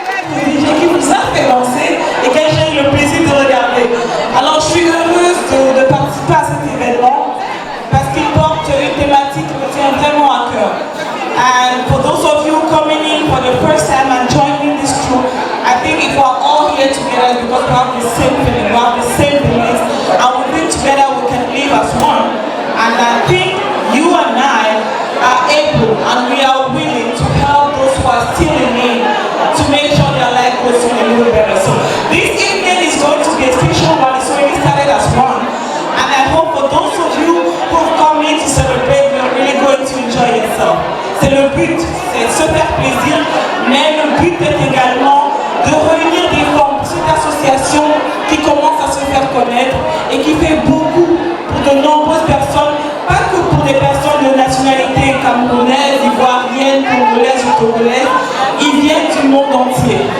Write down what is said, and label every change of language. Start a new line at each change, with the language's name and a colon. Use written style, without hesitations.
French: Qui vous a fait lancer et que j'ai eu le plaisir de regarder. Alors je suis heureuse de participer à cet événement parce qu'il porte une thématique qui me tient vraiment à cœur.
English: And for those of you coming in for the first time and joining this crew, I think if we're all here together because we have the same feeling, we have the same beliefs, and we think together we can live as one. And I think you and I are able and we are willing to help those who are still in need to make sure their life goes a little better. So this evening is going to be a special one. It's already started as one. And I hope for those of you who have come in to celebrate, you're really going to enjoy yourself.
French: C'est le but, c'est de se faire plaisir, mais le but est également de réunir des fonds pour cette association qui commence à se faire connaître et qui fait beaucoup pour de nombreuses personnes, pas que pour des personnes de nationalité camerounaise, ivoirienne, congolaise ou togolaise, ils viennent du monde entier.